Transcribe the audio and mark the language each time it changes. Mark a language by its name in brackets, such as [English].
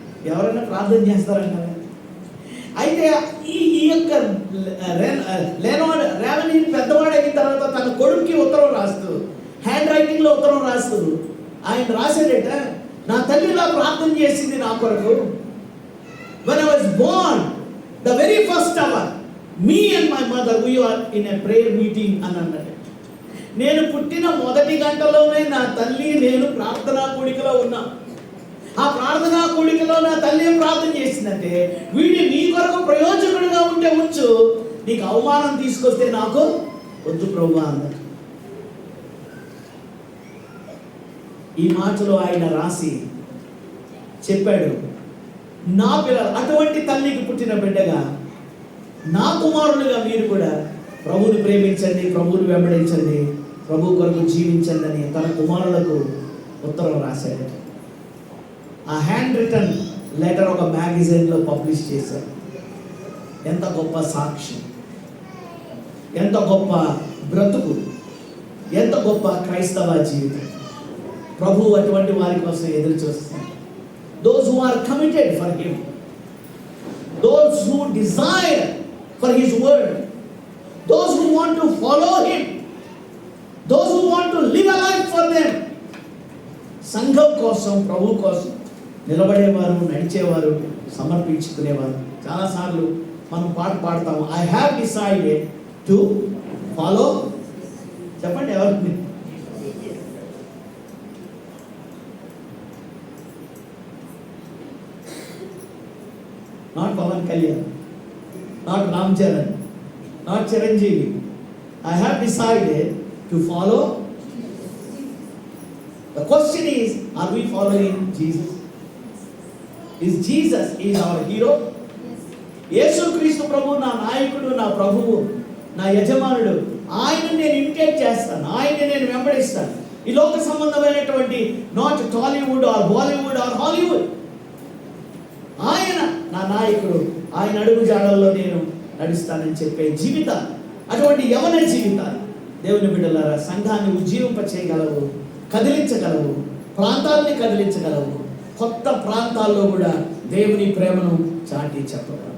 [Telugu] ఎవరైనా ప్రార్థన చేస్తారంట. అయితే ఈ యొక్క రేనాల్డ్ రావెన్హిల్ పెద్దవాడు అయిన తర్వాత తన కొడుకుకి ఉత్తరం రాస్తూ, హ్యాండ్ రైటింగ్లో ఉత్తరం రాస్తూ ఆయన రాశాడట, నా తల్లి ఇలా ప్రార్థన చేసింది నా కొరకు. [English] When I was born, the very first hour, me and my mother, we were in a prayer meeting [Telugu] అని అన్నాడు. నేను పుట్టిన మొదటి గంటలోనే నా తల్లి నేను ప్రార్థనా కూడికలో ఉన్నా. ఆ ప్రార్థనా కూడికలో నా తల్లి ఏం ప్రార్థన చేసిందంటే, వీడి నీ కొరకు ప్రయోజకుడిగా ఉంటే ఉంచు, నీకు అవమానం తీసుకొస్తే నాకు వద్దు ప్రభువా అన్నాడు. ఈ మాటలు ఆయన రాసి చెప్పాడు, నా పిల్లలు, అటువంటి తల్లికి పుట్టిన బిడ్డగా నా కుమారులుగా మీరు కూడా ప్రభువుని ప్రేమించండి, ప్రభువుని వెంబడించండి, ప్రభు కొరకు జీవించండి అని తన కుమారులకు ఉత్తరం రాశాడు. ఆ హ్యాండ్ రిటన్ లెటర్ ఒక మ్యాగజైన్లో పబ్లిష్ చేశారు. ఎంత గొప్ప సాక్ష్యం, ఎంత గొప్ప బ్రతుకు, ఎంత గొప్ప క్రైస్తవ జీవితం. ప్రభు అటువంటి వారి కోసం ఎదురు చూస్తారు. [English] Those who are committed for him, those who desire for his word, those who want to follow him, those who want to live a life for them. [Telugu] సంఘం కోసం, ప్రభు కోసం నిలబడేవారు, నడిచేవారు, సమర్పించుకునేవారు. చాలాసార్లు మనం పాట పాడతాము, [English] I have decided to follow. [Telugu] చెప్పండి ఎవరికి? [English] Not Pavan Kalyan, not Ram Charan, not Chiranjeevi. I have decided to follow. The question is, are we following Jesus? Is Jesus our hero? [Telugu] యేసుక్రీస్తు ప్రభు నా నాయకుడు, నా ప్రభువు, నా యజమానుడు. ఆయనను నేను ఇమిటేట్ చేస్తాను, ఆయన్ని నేను వెంబడిస్తాను. ఈ లోక సంబంధమైనటువంటి [English] Not Tollywood or Bollywood or Hollywood. [Telugu] ఆయన నా నాయకుడు, ఆయన అడుగు జాడల్లో నేను నడుస్తానని చెప్పే జీవితం, అటువంటి యవన జీవితాలు దేవుని బిడ్డలారా సంఘాన్ని ఉజ్జీవింప చేయగలవు, కదిలించగలవు, ప్రాంతాలని కదిలించగలవు, కొత్త ప్రాంతాల్లో కూడా దేవుని ప్రేమను చాటి చెప్పగలవు.